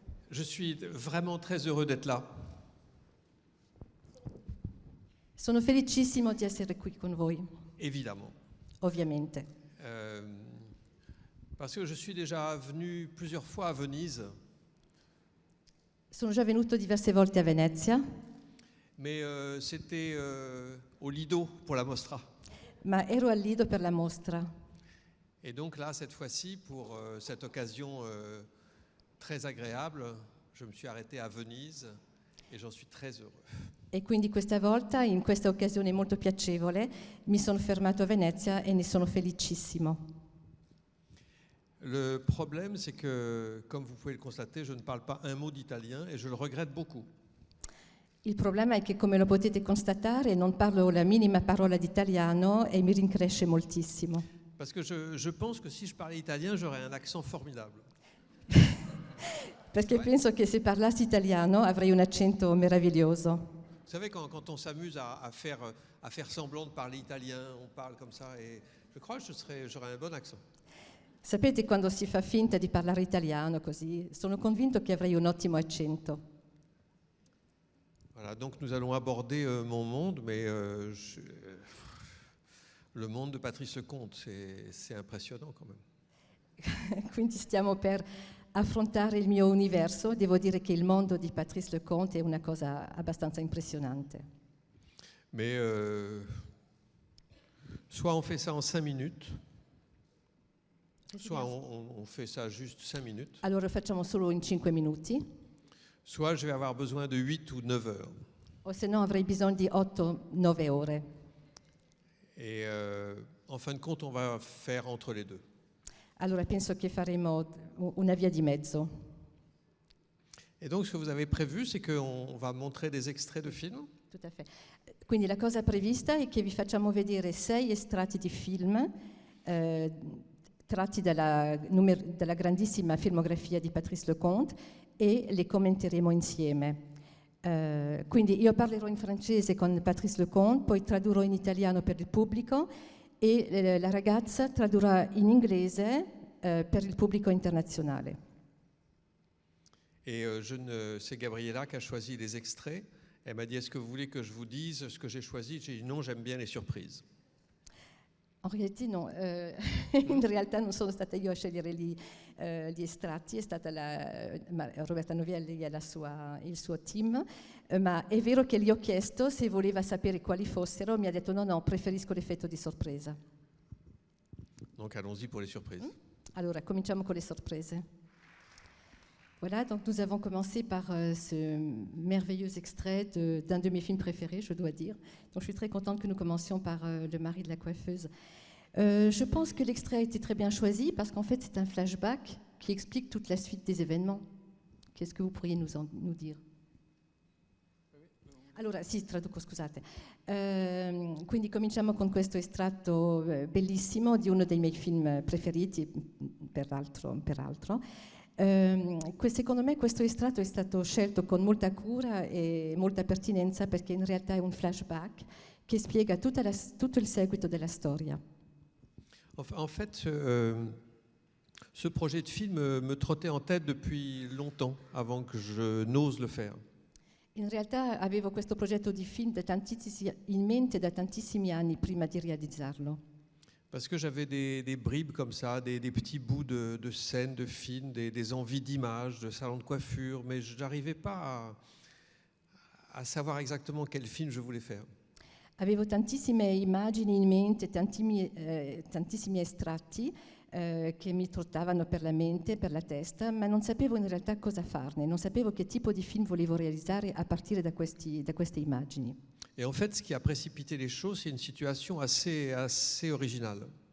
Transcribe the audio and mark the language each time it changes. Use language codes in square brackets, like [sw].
[fr] Je suis vraiment très heureux d'être là. [it] Sono felicissimo di essere qui con voi, [fr] Évidemment. [it] ovviamente. [fr] Parce que je suis déjà venu plusieurs fois à Venise, [it] Sono già venuto diverse volte a Venezia, [fr] mais c'était au Lido pour la Mostra. [it] ma ero al Lido per la mostra. [fr] Et donc là, cette fois-ci, pour cette occasion très agréable, je me suis arrêté à Venise et j'en suis très heureux. [it] E quindi questa volta, in questa occasione molto piacevole, mi sono fermato a Venezia e ne sono felicissimo. [fr] Le problème, c'est que, comme vous pouvez le constater, je ne parle pas un mot d'italien et je le regrette beaucoup. [it] Il problema è che, come lo potete constatare, non parlo la minima parola di italiano e mi rincresce moltissimo. [fr] Parce que je pense que si je parlais italien, j'aurais un accent formidable. [it] Perché penso che se parlassi italiano avrei un accento meraviglioso. [fr] Vous savez, quand on s'amuse à faire semblant de parler italien, on parle comme ça, et je crois que j'aurais un bon accent. [it] Sapete, quando si fa finta di parlare italiano così, sono convinto che avrei un ottimo accento. [fr] Voilà, donc nous allons aborder mon monde, mais le monde de Patrice Leconte, c'est impressionnant quand même. [it] Quindi stiamo per affrontare il mio universo. Devo dire che il mondo di Patrice Leconte è una cosa abbastanza impressionante. [fr] Mais soit on fait ça en 5 minutes, soit on fait ça juste 5 minutes, [it] Allora lo facciamo solo in 5 minuti, [fr] soit je vais avoir besoin de 8 ou 9 heures. [it] o se no avrei bisogno di 8-9 ore. [fr] Et en fin de compte, on va faire entre les deux. [it] Allora penso che faremo una via di mezzo. [fr] Et donc ce que vous avez prévu, c'est qu'on va montrer des extraits de films. Tout à fait. [it] Quindi la cosa prevista è che vi facciamo vedere 6 estratti di film tratti dalla grandissima filmografia di Patrice Leconte e le commenteremo insieme. Quindi io parlerò in francese con Patrice Leconte, poi tradurrò in italiano per il pubblico e la ragazza tradurrà in inglese per il pubblico internazionale. [fr] Et c'est Gabriella qui a choisi les extraits. Elle m'a dit, est-ce que vous voulez que je vous dise ce que j'ai choisi? J'ai dit non, j'aime bien les surprises. [it] En realtà no, in realtà non sono stata io a scegliere gli estratti, è stata Roberta Novelli e il suo team, ma è vero che gli ho chiesto se voleva sapere quali fossero, mi ha detto no, preferisco l'effetto di sorpresa. [fr] Donc allons-y pour les surprises. [it] Allora, cominciamo con le sorprese. [fr] Voilà, donc nous avons commencé par ce merveilleux extrait d'un de mes films préférés, je dois dire. Donc je suis très contente que nous commencions par Le mari de la coiffeuse. Je pense que l'extrait a été très bien choisi parce qu'en fait c'est un flashback qui explique toute la suite des événements. Qu'est-ce que vous pourriez nous dire? [it] Allora, sì, traduco, scusate. Quindi cominciamo con questo estratto bellissimo di uno dei miei film preferiti, peraltro. Secondo me questo estratto è stato scelto con molta cura e molta pertinenza perché in realtà è un flashback che spiega tutto il seguito della storia. [fr] En fait, ce projet de film me trottait en tête depuis longtemps, avant que je n'ose le faire. [it] In realtà avevo questo progetto di film in mente da tantissimi anni prima di realizzarlo. [fr] Parce que j'avais des bribes comme ça, des petits bouts de scènes, de films, des envies d'images, de salons de coiffure, mais je n'arrivais pas à savoir exactement quel film je voulais faire. [it] Avevo tantissime immagini in mente, tantissimi estratti che mi trottavano per la mente, per la testa, ma non sapevo in realtà cosa farne, non sapevo che tipo di film volevo realizzare a partire da queste immagini. [fr] Et en fait, ce qui a précipité les choses, c'est une situation assez originale.